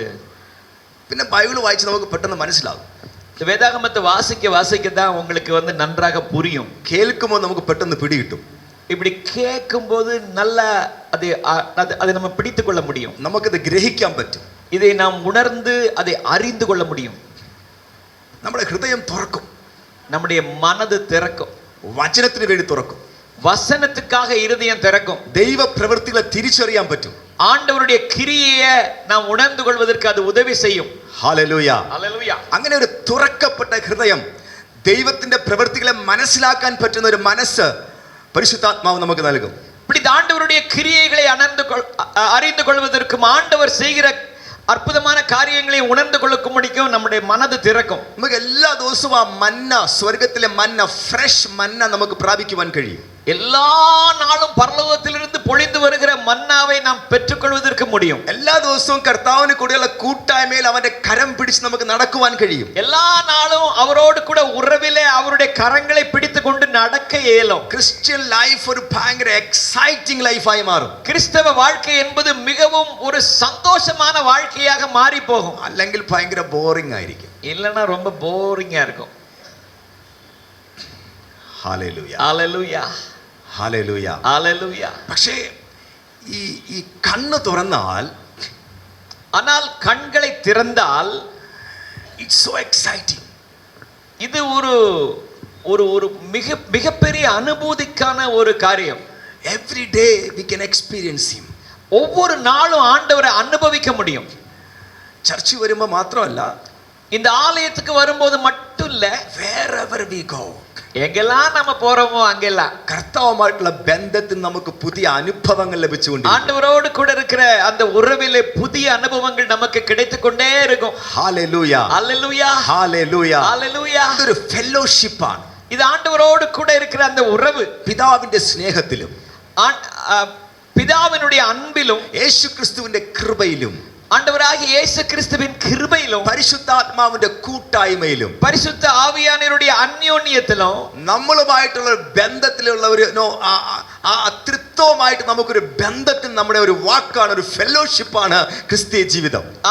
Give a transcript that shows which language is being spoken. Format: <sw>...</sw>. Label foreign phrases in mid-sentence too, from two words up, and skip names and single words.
<ml>പിന്നെ ബൈബിൾ വായിച്ച് നമുക്ക് പെട്ടെന്ന് മനസ്സിലാകും.</ml> <ta>இந்த வேதாகமத்தை வாசிக்க தான் உங்களுக்கு நன்றாக புரியும்.</ta> <ml>കേൾക്കുമ്പോൾ നമുക്ക് പെട്ടെന്ന് പിടികിട്ടും.</ml> <ta>இப்படி கேட்கும்போது நல்ல அதை நம்ம பிடித்து கொள்ள முடியும்.</ta> <ml>നമുക്കത് ഗ്രഹിക്കാൻ പറ്റും.</ml> <ta>இதை நாம் உணர்ந்து அதை அறிந்து கொள்ள முடியும்.</ta> <ml>നമ്മുടെ ഹൃദയം തുറക്കും,</ml> <ta>நம்முடைய மனது திறக்கும்,</ta> <ml>വചനത്തിന് വേണ്ടി തുറക്കും.</ml> <ta>வசனத்துக்காக இருதயம் திறக்கும்.</ta> <ml>ദൈവ പ്രവൃത്തികളെ തിരിച്ചറിയാൻ പറ്റും.</ml> <ta>ஆண்டவருடைய கிரியையை நாம் உணர்ந்து கொள்வதற்கு அது உதவி செய்யும்.</ta> <ml>ഹല്ലേലൂയ. ഹല്ലേലൂയ. അങ്ങനെ ഒരു തുറക്കപ്പെട്ട ഹൃദയം, ദൈവത്തിന്റെ പ്രവൃത്തികളെ മനസ്സിലാക്കാൻ പറ്റുന്ന ഒരു മനസ്സ് പരിശുദ്ധാത്മാവ് നമുക്ക് നൽകും.</ml> <ta>இப்படி ஆண்டவருடைய கிரியைகளை அறிந்து கொள்வதற்கும் ஆண்டவர் செய்கிற அற்புதமான காரியங்களை உணர்ந்து கொள்ளும்படிக்கும் நம்முடைய மனது திறக்கும்.</ta> <ml>നമുക്ക് എല്ലാ ദിവസവും ആ മന്ന, സ്വർഗത്തിലെ മന്ന, ഫ്രഷ് മന്ന നമുക്ക് പ്രാപിക്കുവാൻ കഴിയും.</ml> <ta>எல்லா நாளும் பரலோகத்திலிருந்து பொழிந்து வருகிற மன்னாவை நாம் பெற்றுக்கொள்வதற்கு முடியும்.</ta> <ml>എല്ലാ ദിവസവും കർത്താവിന് കൂടെയുള്ള കൂട്ടായ്മയിൽ അവന്റെ കരം പിടിച്ച് നമുക്ക് നടക്കുവാൻ കഴിയും.</ml> <ta>எல்லா நாளும் அவரோடு கூட உறவிலே அவருடைய கரங்களை பிடித்து கொண்டு நடக்க இயலும்.</ta> <en>Christian life</en> <ml>ഒരു ഭയങ്കര എക്സൈറ്റിംഗ് ലൈഫായി മാറും.</ml> <ta>கிறிஸ்தவ வாழ்க்கை என்பது மிகவும் ஒரு சந்தோஷமான வாழ்க்கையாக மாறி போகும்.</ta> <ml>അല്ലെങ്കിൽ ഭയങ്കര ബോറിംഗ് ആയിരിക്കും.</ml> <ta>இல்லைன்னா ரொம்ப போரிங்கா இருக்கும்.</ta> <ml>ഹല്ലേലൂയ.</ml> <ta>ஹல்லேலூயா.</ta> <ml>ഹല്ലേലൂയ.</ml> <ta>ஹல்லேலூயா.</ta> <ml>പക്ഷേ ഈ കണ്ണ് തുറന്നാൽ,</ml> <ta>ஆனால் கண்களை திறந்தால்</ta> <en>It's so exciting.</en> <ta>இது ஒரு ஒரு ஒரு மிகப்பெரிய அனுபூதிக்கான ஒரு காரியம்.</ta> <en>every day we can experience him.</en> <ta>ஒவ்வொரு நாளும் ஆண்டவரை அனுபவிக்க முடியும். சர்ச்சு வரும்போது മാത്രമല്ല, இந்த ஆலயத்துக்கு வரும்போது மட்டும் இல்ல,</ta> <en>wherever we go,</en> <ta>எங்கெல்லாம் நம்ம போறோமோ அங்கெல்லாம்</ta> <ml>കർത്താവുമായിട്ടുള്ള ബന്ധത്തിൽ നമുക്ക് പുതിയ അനുഭവങ്ങൾ ലഭിച്ചുകൊണ്ടിരിക്കും.</ml> <ta>ஆண்டவரோடு கூட இருக்கிற அந்த உறவிலே புதிய அனுபவங்கள் நமக்கு கிடைத்துக் கொண்டே இருக்கும்.</ta> <ml>ഹല്ലേലൂയ.</ml> <ta>ஹல்லேலூயா.</ta> <ml>ഹല്ലേലൂയ.</ml> <ta>ஹல்லேலூயா.</ta> <ml>ഇതൊരു ഫെലോഷിപ്പ് ആണ്.</ml> <ta>இது ஆண்டவரோடு கூட இருக்கிற அந்த உறவு.</ta> <ml>പിതാവിന്റെ സ്നേഹത്തിലും</ml> <ta>பிதாவினுடைய அன்பிலும்</ta> <ml>യേശുക്രിസ്തുവിന്റെ കൃപയിലും</ml> <ta>ஆண்டவராகிய இயேசு கிறிஸ்துவின் கிருபையிலும்</ta> <ml>പരിശുദ്ധാത്മാവിന്റെ കൂട്ടായ്മയിലും</ml> <ta>பரிசுத்த ஆவியானவருடைய அந்யோன்யத்திலும்</ta> <ml>നമ്മളുമായിട്ടുള്ള ബന്ധത്തിലുള്ള ഒരു ത്രിത്വമായിട്ട് നമുക്കൊരു ബന്ധത്തിൽ നമ്മുടെ ഒരു വാക്കാണ്, ഒരു ഫെലോഷിപ്പാണ് ക്രിസ്തീയ ജീവിതം.</ml>